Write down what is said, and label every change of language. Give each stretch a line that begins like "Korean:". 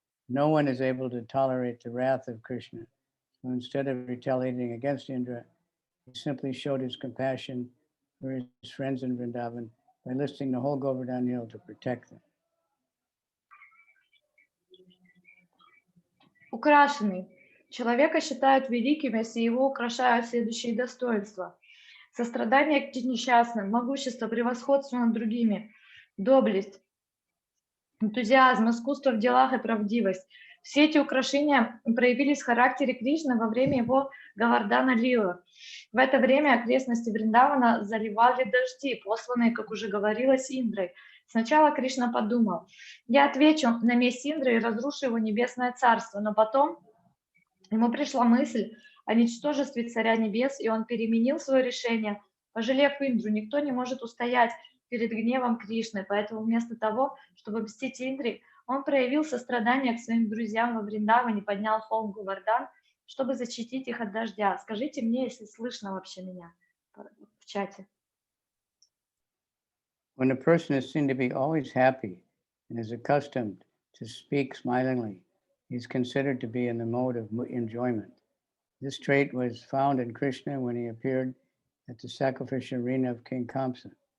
English: No one is able to tolerate the wrath of Krishna. So instead of retaliating against Indra, he simply showed his compassion for his friends in Vrindavan by listing the whole Govardhan hill to protect them.
Russian: Украшенный. Человека считают великим, если его украшают следующие достоинства. Сострадание к несчастным, могущество, превосходство над другими, доблесть, энтузиазм, искусство в делах и правдивость. Все эти украшения проявились в характере Кришны во время его Говардхана Лилы. В это время окрестности Вриндавана заливали дожди, посланные, как уже говорилось, Индрой. Сначала Кришна подумал, я отвечу на месть Индры и разрушу его небесное царство, но потом ему пришла мысль о ничтожестве царя небес, и он переменил свое решение. Пожалев Индру, никто не может устоять перед гневом Кришны, поэтому вместо того, чтобы мстить Индре, он проявил сострадание к своим друзьям во Вриндаване, поднял холм Говардхан, чтобы защитить их от дождя. Скажите мне, если слышно вообще меня в чате.
English: When a person is seen to be always happy and is accustomed to speak smilingly, he is considered to be in the mode of enjoyment. This trait was found in Krishna when he appeared at the sacrificial arena of King Kamsa.